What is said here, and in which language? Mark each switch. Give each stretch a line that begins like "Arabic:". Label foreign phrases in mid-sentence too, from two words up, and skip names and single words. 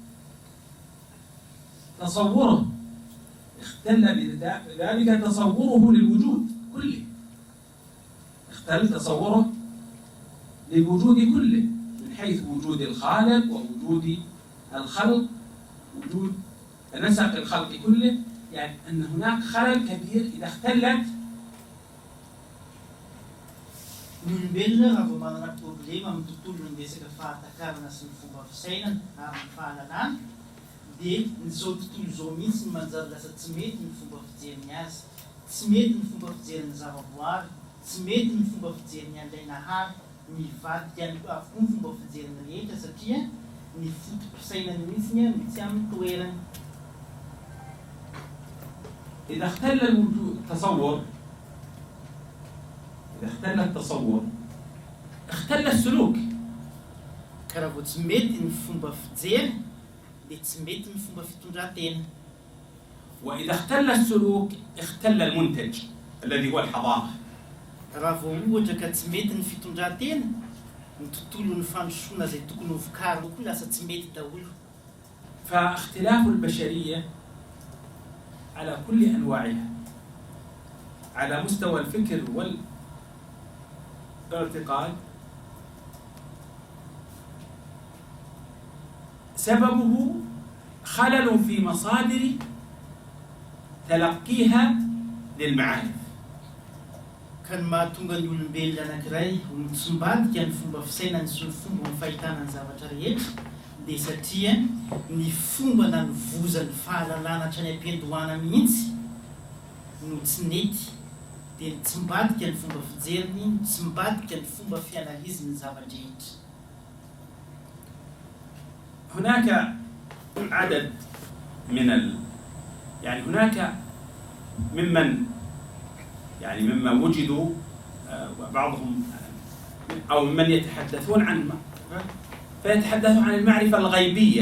Arabic: تصوره، اختل بذلك تصوره للوجود كله، اختل تصوره للوجود كله من حيث وجود الخالق ووجود الخلق، وجود نسق الخلق كله، يعني أن هناك خلل كبير إذا اختلت.
Malagasy: Ny olombelona raha vao manana problema amin'ny tontolo ny resaka fahatakarana sy ny fomba fisainana amin'ny fahalalana dia nyzao tontolo izao mihitsy ny manjary lasa tsy mety ny fomba fijeriny azy, tsy mety ny fomba fijeriny zavaboary, tsy mety ny fomba fijeriny an'ilay nahary, mivadika avokoa ny fomba fijeriny rehetra satria ny fotom-pisainany mihitsy no tsy amin'ny toerany.
Arabic: إذا اختل التصور اختل السلوك.
Malagasy: Karaha vao tsy mety ny fomba fijery dia tsy mety ny fomba fitondran-tena.
Arabic: وإذا اختل السلوك اختل المنتج الذي هو الحضارة.
Malagasy: Raha vao ohatra ka tsy mety ny fitondran-tena, ny tontolo ny fandrosoana izay tokony ho vokariny koa lasa tsy mety daholo.
Arabic: فاختلاف البشرية على كل أنواعها على مستوى الفكر والاعتقاد سببه خلل في مصادر تلقيها للمعارف.
Malagasy: Kan mahatonga ny olombelona anankiray mitsombadika ny fomba fisainany sy ny fomba fahitana ny zavatra rehetra dia satria ny fomba na ny vozany fahalalana hatrany am-piandohana mihitsy no tsy nety, dia mitsombadika ny fomba fijeriny, mitsombadika ny fomba fianaliziny ny zavatra rehetra.
Arabic: هناك عدد من يعني هناك ممن وجدوا بعضهم أو ممن يتحدثون عن فيتحدثون عن المعرفة الغيبية.